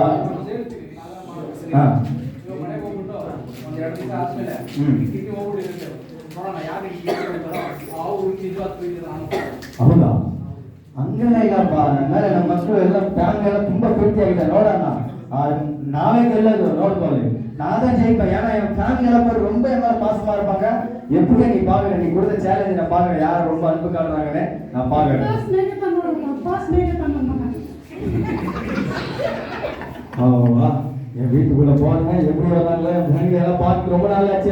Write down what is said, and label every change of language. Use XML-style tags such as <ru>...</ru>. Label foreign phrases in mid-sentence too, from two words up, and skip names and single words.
<kn>ಹಾ ಹೌದಾ? ಹಂಗೆಲ್ಲ ಇಲ್ಲಪ್ಪ, ನನ್ನ ಮೇಲೆ ನಮ್ಮ ಮಕ್ಕಳು ಎಲ್ಲ ಫ್ಯಾಮಿಲಿ ಎಲ್ಲ ತುಂಬಾ ಪ್ರೀತಿ ಆಗಿದೆ. ನೋಡೋಣ, நாவே ಗೆಲ್ಲೋದು ನೋಡ್ಕೊಳ್ಳಿ,</kn> <ta>நாதான் ஜெயிப்பேன். ஏன்னா என் ஃபேமிலி எல்லாம் பேர் ரொம்ப என் மேல பாசமா இருப்பாங்க. எப்படி நீ பாக்குற, நீ கொடுத்த சேலஞ்ச் நான் பாக்குறேன், யார் ரொம்ப அன்பு காட்டுறாங்கன்னு நான் பாக்குறேன். என் வீட்டுக்குள்ள போனேன், எப்படி வராங்க என் ஃபேமிலி எல்லாம் பார்த்து ரொம்ப நாள் ஆச்சு.</ta>